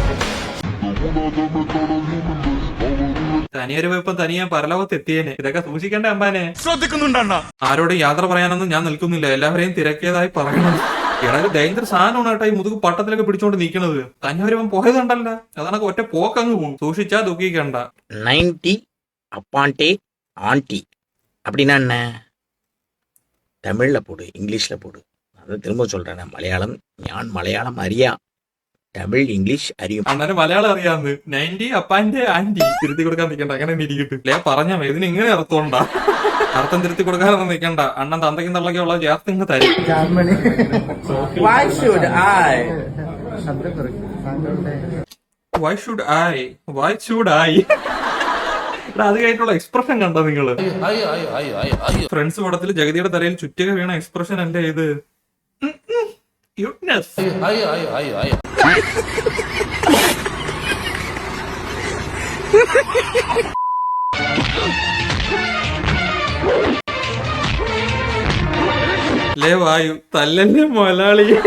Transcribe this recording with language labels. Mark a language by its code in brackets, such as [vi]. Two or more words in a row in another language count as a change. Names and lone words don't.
[ml] തനിയൊരു ഇപ്പം തനിയാൻ പരലോകത്ത് എത്തിയേനെ. ഇതൊക്കെ സൂക്ഷിക്കേണ്ട അമ്പാനെ. ശ്രദ്ധിക്കുന്നുണ്ടണ്ണ. ആരോടും യാത്ര പറയാനൊന്നും ഞാൻ നിൽക്കുന്നില്ല, എല്ലാവരെയും തിരക്കിയതായി പറയണം. ഇടയിൽ ഡേഞ്ചർ സാധനമാണ് കേട്ടോ ഈ മുതുക് പട്ടത്തിലൊക്കെ പിടിച്ചോണ്ട് നിൽക്കണത്. തനിയൊരുവൻ പോയതുണ്ടല്ല, അതാണ് ഒറ്റ പോക്കങ്ങ് പോകും. സൂക്ഷിച്ചാ ദുഃഖിക്കണ്ട. [ta] 90 அப்பான்டே ஆண்டி அப்படின்னா என்ன? தமிழில் போடு, இங்கிலீஷில் போடு. அதை திரும்ப சொல்கிறேன். [ml] மலையாளம் ഞാൻ മലയാളം അറിയാം, തമിഴ് ഇംഗ്ലീഷ് അറിയും. അണ്ണന് മലയാളം അറിയാന്ന്. 90 അപ്പാന്റെ ആന്റി തിരുത്തി കൊടുക്കാൻ നിൽക്കണ്ട, അങ്ങനെ ഇരിക്കട്ടെ. അല്ലേ പറഞ്ഞ ഇതിന് ഇങ്ങനെ അർത്ഥമുണ്ടാ. അർത്ഥം തിരുത്തി കൊടുക്കാനൊന്നും നിൽക്കണ്ട. അണ്ണൻ തന്തയ്ക്കും തള്ളയ്ക്കും ഉള്ള ചേർത്ത് ഇങ്ങ് തരും. [en] Why should I? Why should I? Why should I? [ml] അത് കഴിഞ്ഞിട്ടുള്ള എക്സ്പ്രഷൻ കണ്ടോ നിങ്ങള്? ഫ്രണ്ട്സ് പടത്തിൽ ജഗതിയുടെ തലയിൽ ചുറ്റിക വീണ എക്സ്പ്രഷൻ അല്ലേ ഇത്? ക്യൂട്ട്നെസ്. ലേ വായു തല്ലല്ലേ മൊലാളി.